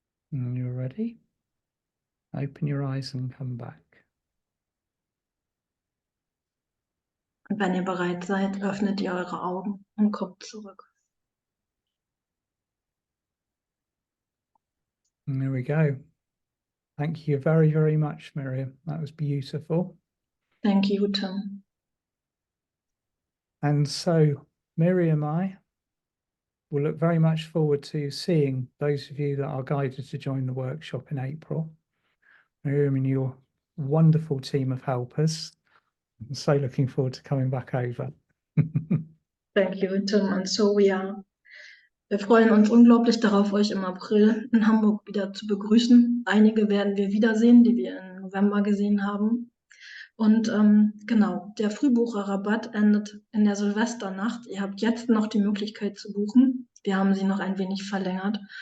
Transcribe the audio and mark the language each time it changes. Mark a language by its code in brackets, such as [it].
[en] When you're ready, open your eyes and come back. [de] Und wenn ihr bereit seid, öffnet ihr eure Augen und kommt zurück. [en] And there we go. Thank you very, very much, Miriam. That was beautiful. Thank you, Tim. And so, Miriam and I will look very much forward to seeing those of you that are guided to join the workshop in April. Miriam and your wonderful team of helpers. I'm so looking forward to coming back over. Thank you, Tim. And so we are. [de] Wir freuen uns unglaublich darauf, euch im April in Hamburg wieder zu begrüßen. Einige werden wir wiedersehen, die wir im November gesehen haben. Und genau, der Frühbucherrabatt endet in der Silvesternacht. Ihr habt jetzt noch die Möglichkeit zu buchen. Wir haben sie noch ein wenig verlängert.